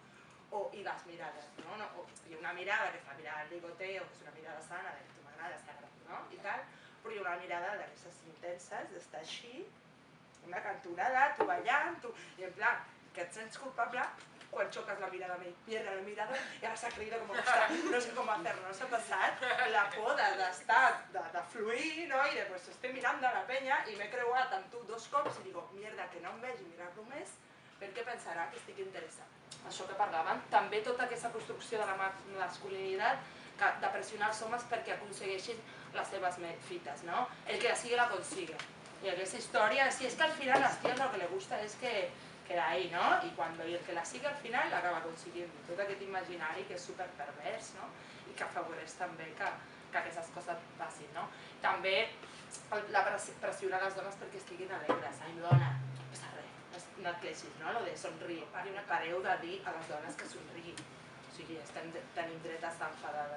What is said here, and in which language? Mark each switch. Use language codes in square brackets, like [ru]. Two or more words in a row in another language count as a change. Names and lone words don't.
[ca] I les mirades, hi ha una mirada que és la mirada del ligoteo, que és una mirada sana, de que tu m'agrades, i tal, però hi ha una mirada d'aquestes intenses, d'estar així, una cantonada, tu ballant, i en plan, que et sents culpable quan xoques la mirada, [es] me pierda la mirada y ahora se ha creído como que está, no sé cómo hacerlo, [ca] s'ha passat la por d'estar, de fluir, i de pues estem mirant a la penya i m'he creuat amb tu 2 cops i [es] digo, mierda, [ca] que no em vegi mirar-lo més, perquè pensarà que estic interessat. Això que parlàvem, també tota aquesta construcció de la masculinitat de pressionar els homes perquè aconsegueixin les seves fites, [es] el que la sigue la consigue. [ca] Y aquesta història, si és que al final a les ties [es] lo que le gusta [ca] és que [es] queda ahí, y cuando el que la sigue [ca] al final l'acaba consiguiendo. Tot aquest imaginari que és superpervers i que afavoreix també que aquestes coses passin. També pressionar les dones perquè estiguin alegres. Ai, dona, no passa res, no et queixis, lo de somriure. Pareu de dir a les dones que somriguin. O sigui, tenim dret a estar enfadades.